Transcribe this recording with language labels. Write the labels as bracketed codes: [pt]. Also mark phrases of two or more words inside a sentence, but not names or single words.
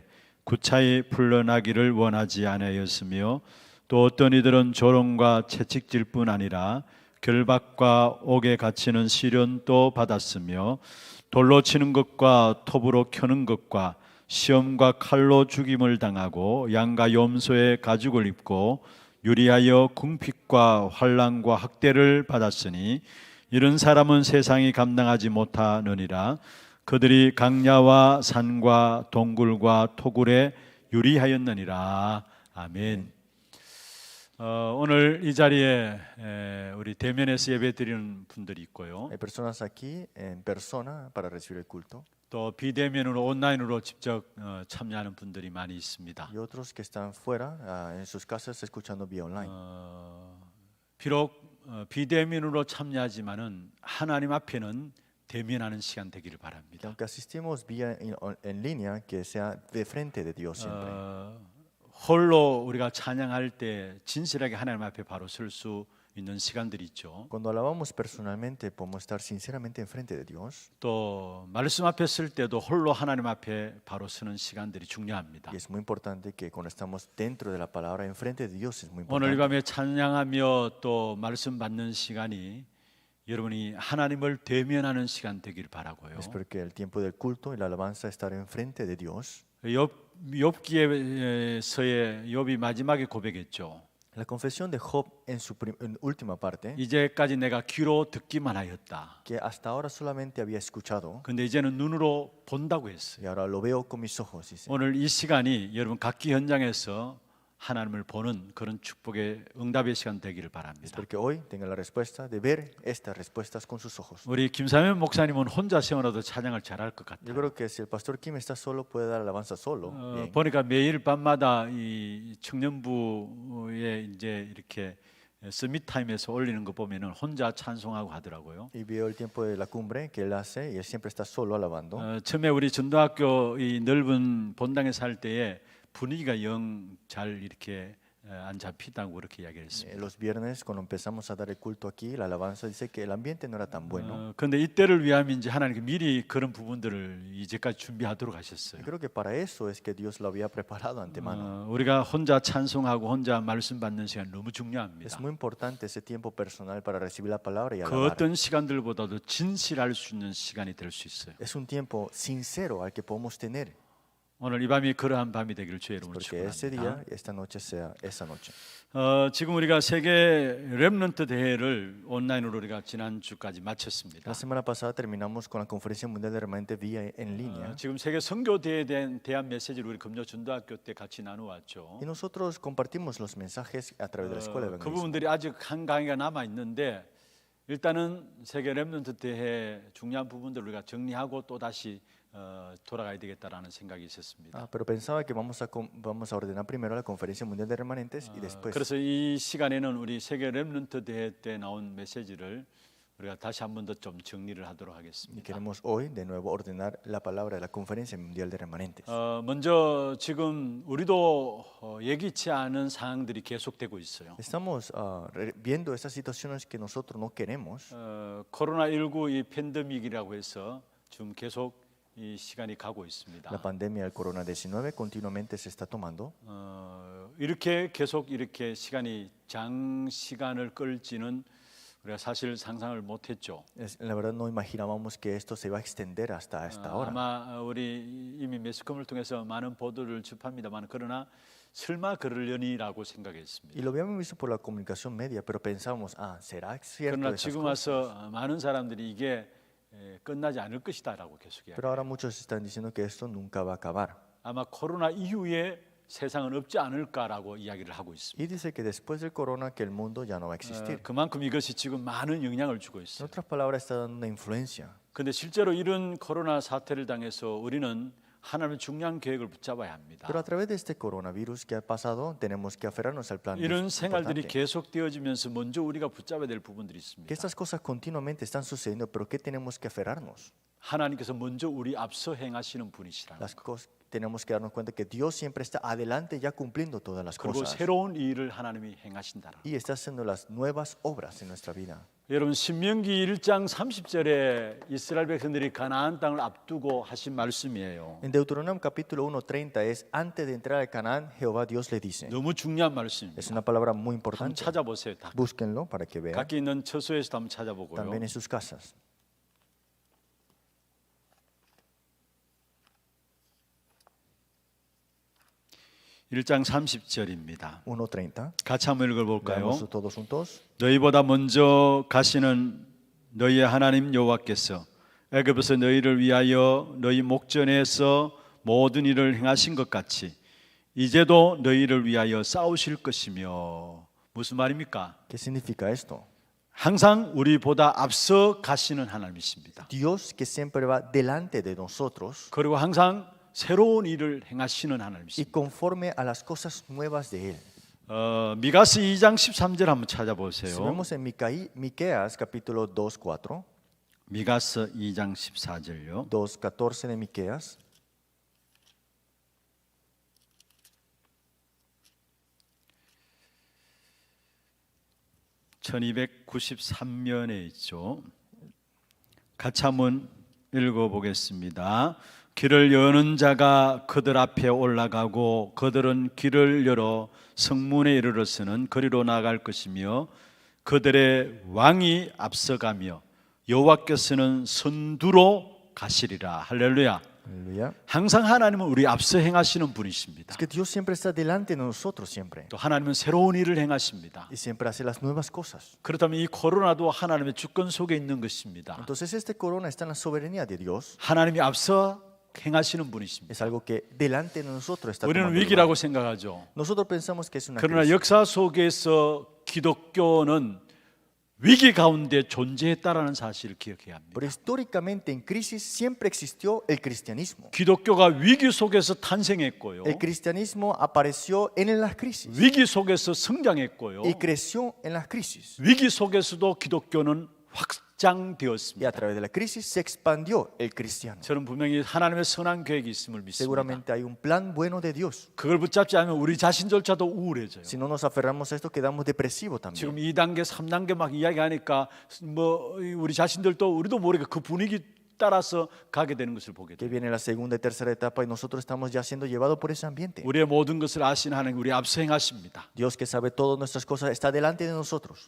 [ko] 구차히 풀려나기를 원하지 아니하였으며 또 어떤 이들은 조롱과 채찍질 뿐 아니라 결박과 옥에 갇히는 시련도 받았으며 돌로 치는 것과 톱으로 켜는 것과 시험과 칼로 죽임을 당하고 양과 염소의 가죽을 입고 유리하여 궁핍과 환난과 학대를 받았으니 이런 사람은 세상이 감당하지 못하느니라. 그들이 강야와 산과 동굴과 토굴에 유리하였느니라. 아멘. 오늘 이 자리에 우리 대면에서 예배드리는 분들이 있고요. [es] Hay personas aquí en persona para recibir el culto [ko] 또 비대면으로 온라인으로 직접 참여하는 분들이 많이 있습니다. [es] y otros que están fuera en sus casas escuchando vía online. [ko] 비록 비대면으로 참여하지만은 하나님 앞에는 대면하는 시간 되기를 [es] Y [ko] 바랍니다. [es] aunque asistimos vía en línea, que sea de frente de Dios siempre. [ko] 홀로 우리가 찬양할 때 진실하게 하나님 앞에 바로 설 수 있는 시간들이 있죠. [es] Cuando alabamos personalmente podemos estar sinceramente enfrente de Dios. [ko] 또 말씀 앞에 쓸 때도 홀로 하나님 앞에 바로 서는 시간들이 중요합니다. [es] Y es muy importante que cuando estamos dentro de la palabra, enfrente de Dios es muy [ko] 오늘 이 [es] importante. [ko] 밤에 찬양하며 또 말씀 받는 시간이 여러분이 하나님을 대면하는 시간 되기를 바라고요. [es] Espero que el tiempo del culto y la alabanza estar enfrente de Dios. [ko] 욥기에서의 욥이 마지막에 고백했죠. [es] La confesión de Job en su última parte, [ko] 이제까지 내가 귀로 듣기만 하였다. [es] que hasta ahora solamente había escuchado [ko] 근데 이제는 눈으로 본다고 했어요. [es] y ahora lo veo con mis ojos. Dice. [ko] 오늘 이 시간이 여러분 각기 현장에서 하나님을 보는 그런 축복의 응답의 시간 되기를 바랍니다. [es] Espero que hoy tenga la respuesta de ver estas respuestas con sus ojos. [ko] 우리 김사면 목사님은 혼자 세워놔도 찬양을 잘할 것 [es] Yo [ko] 같아요. [es] creo que si el pastor Kim está solo puede dar alabanza solo. Bien. [ko] 보니까 매일 밤마다 이 청년부에 이제 이렇게 서밋 타임에서 올리는 거 보면은 혼자 찬송하고 하더라고요. [es] Y veo el tiempo de la cumbre que él hace y él siempre está solo alabando. [ko] 처음에 우리 전도학교 이 넓은 본당에 살 때에 분위기가 영 잘 이렇게 안 잡히다고 그렇게 이야기를 했습니다. [es] Los viernes cuando empezamos a dar el culto aquí, la alabanza dice que el ambiente no era tan bueno. [ko] 그런데 이때를 위함인지 하나님께 미리 그런 부분들을 이제까지 준비하도록 하셨어요. [es] Y creo que para eso es que Dios lo había preparado antemano. [ko] 우리가 혼자 찬송하고 혼자 말씀 받는 시간 너무 중요합니다. [es] Es muy importante ese tiempo personal para recibir la palabra y [ko] 그 [es] alabar. [ko] 어떤 시간들보다도 진실할 수 있는 시간이 될 수 있어요. [es] Es un tiempo sincero al que podemos tener. [ko] 오늘 이 밤이 그러한 밤이 되기를 주의 이름으로 [es] Porque ese [ko] 축원합니다. [es] día, esta noche sea esa noche. [ko] 지금 우리가 세계 렘넌트 대회를 온라인으로 우리가 지난주까지 마쳤습니다. [es] La semana pasada terminamos con la Conferencia Mundial de Remanentes vía en línea. [ko] 지금 세계 선교 대회에 대한 메시지를 우리 금요 전도학교 때 같이 나누었죠. [es] Y nosotros compartimos los mensajes a través de la escuela de [ko] 그 [es] evangelismo. [ko] 부분들이 아직 한 강의가 남아 있는데 일단은 세계 렘넌트 대회 중요한 부분들을 우리가 정리하고 또 다시 돌아가야 되겠다라는 생각이 있었습니다. [es] Pero pensaba que vamos a ordenar primero la Conferencia Mundial de Remanentes y después. [ko] 그래서 이 시간에는 우리 세계 렘넌트 대회 때 나온 메시지를 우리가 다시 한 번 더 좀 정리를 하도록 [es] Y [ko] 하겠습니다. [es] queremos hoy de nuevo ordenar la palabra de la Conferencia Mundial de Remanentes. [ko] 먼저 지금 우리도 예기치 않은 상황들이 계속되고 있어요. [es] Estamos viendo esas situaciones que nosotros no queremos. [ko] 코로나19 이 팬데믹이라고 해서 지금 계속 이 시간이 가고 있습니다. [es] La pandemia del corona-19 continuamente se está tomando. [ko] 이렇게 계속 이렇게 시간이 장시간을 끌지는 우리가 사실 상상을 못했죠. [es] La verdad no imaginábamos que esto se iba a extender hasta esta hora. [ko] 아마 우리 이미 매스컴을 통해서 많은 보도를 접합니다만 그러나 설마 그러려니라고 생각했습니다. [es] Y lo habíamos visto por la comunicación media, pero pensábamos, ¿será cierto [ko] 그러나 [es] esas [ko] 지금 [es] cosas? [ko] 와서 많은 사람들이 이게 끝나지 않을 것이다라고 계속 이야기해요. [es] Pero ahora muchos están diciendo que esto nunca va a acabar. [ko] 아마 코로나 이후에 세상은 없지 않을까라고 이야기를 하고 있습니다. [es] Y dice que después del corona que el mundo ya no va a existir. [ko] 그만큼 이것이 지금 많은 영향을 주고 [es] En [ko] 있어요. [es] otras palabras, está dando una influencia. [ko] 그런데 실제로 이런 코로나 사태를 당해서 우리는 하나님의 중요한 계획을 붙잡아야 합니다. [es] Pero a través de este coronavirus que ha pasado, tenemos que aferrarnos al plan [ko] 이런 생활들이 [es] importante. [ko] 계속되어지면서 먼저 우리가 붙잡아야 될 부분들이 있습니다. [es] Que estas cosas continuamente están sucediendo, pero ¿qué tenemos que aferrarnos? [ko] 하나님께서 먼저 우리 앞서 행하시는 분이시라. [es] Las cosas tenemos que darnos cuenta que Dios siempre está adelante ya cumpliendo todas las [ko] 그리고 [es] cosas. [ko] 새로운 일을 하나님이 행하신다라. [es] Y está haciendo las nuevas obras en nuestra vida. [ko] 여러분 신명기 1장 30절에 이스라엘 백성들이 가나안 땅을 앞두고 하신 말씀이에요. [es] En Deuteronomio capítulo 1:30 es, antes de entrar al Canaán, Jehová Dios le dice. [ko] 너무 중요한 말씀입니다. [es] Es una palabra muy [ko] 한번 [es] importante. [ko] 찾아보세요. 다. [es] Búsquenlo para que vean. [ko] 각기 있는 처소에서도 한번 찾아보고요. [es] También en sus casas. [ko] 1장 30절입니다. [es] 1:30. [ko] 같이 한번 읽어볼까요? [es] Veamos todos juntos. [ko] 너희보다 먼저 가시는 너희의 하나님 여호와께서 애굽에서 너희를 위하여 너희 목전에서 모든 일을 행하신 것 같이 이제도 너희를 위하여 싸우실 것이며. 무슨 말입니까? [es] ¿Qué significa esto? [ko] 항상 우리보다 앞서 가시는 하나님이십니다. [es] Dios que siempre va delante de nosotros [ko] 그리고 항상 새로운 일을 행하시는 [es] y [ko] 하나님이십니다. [es] conforme a las cosas nuevas de Él. [ko] 미가스 2장 13절 한번 [es] Si [ko] 찾아보세요. [es] vemos en Miqueas capítulo 2:4, [ko] 미가스 2장 14절요. [es] 2:14 de Miqueas. [ko] (1293년에) 있죠. 같이 한번 읽어보겠습니다. 길을 여는 자가 그들 앞에 올라가고 그들은 길을 열어 성문에 이르러서는 거리로 나갈 것이며 그들의 왕이 앞서가며 여호와께서는 선두로 가시리라. 할렐루야. [es] Aleluya. [ko] 항상 하나님은 우리 앞서 행하시는 분이십니다. [es] Es que Dios siempre está delante de nosotros siempre [ko] 또 하나님은 새로운 일을 행하십니다. [es] y siempre hace las nuevas cosas. [ko] 그렇다면 이 코로나도 하나님의 주권 속에 있는 것입니다. [es] Entonces este corona está en la soberanía de Dios. [ko] 하나님이 앞서 행하시는 분이십니다. [es] Es algo que delante de nosotros está [ko] 우리는 [es] tomando [ko] 위기라고 [es] lugar. [ko] 생각하죠. [es] Nosotros pensamos que es una [ko] 그러나 [es] crisis. [ko] 역사 속에서 기독교는 위기 가운데 존재했다라는 사실을 기억해야 합니다. [es] Pero históricamente en crisis siempre existió el cristianismo. [ko] 기독교가 위기 속에서 탄생했고요. [es] El cristianismo apareció en las crisis [ko] 위기 속에서 성장했고요. [es] y creció en las crisis. [ko] 위기 속에서도 기독교는 [es] Y [ko] 확장되었습니다. [es] a través de la crisis se expandió el cristiano. [ko] 저는 분명히 하나님의 선한 계획이 있음을 믿습니다. [es] Seguramente hay un plan bueno de Dios. [ko] 그걸 붙잡지 않으면 우리 자신조차도 우울해져요. [es] Si no nos aferramos a esto, quedamos depresivos también. [ko] 지금 2단계, 3단계 막 이야기하니까 뭐 우리 자신들도 우리도 모르게 그 분위기 따라서 가게 되는 것을 보게 [es] Que [ko] 돼요. [es] viene la segunda y tercera etapa y nosotros estamos ya siendo llevados por ese ambiente. [ko] 우리의 모든 것을 아시는 하나님 우리 앞서 행하십니다. [es] Dios que sabe todas nuestras cosas está delante de nosotros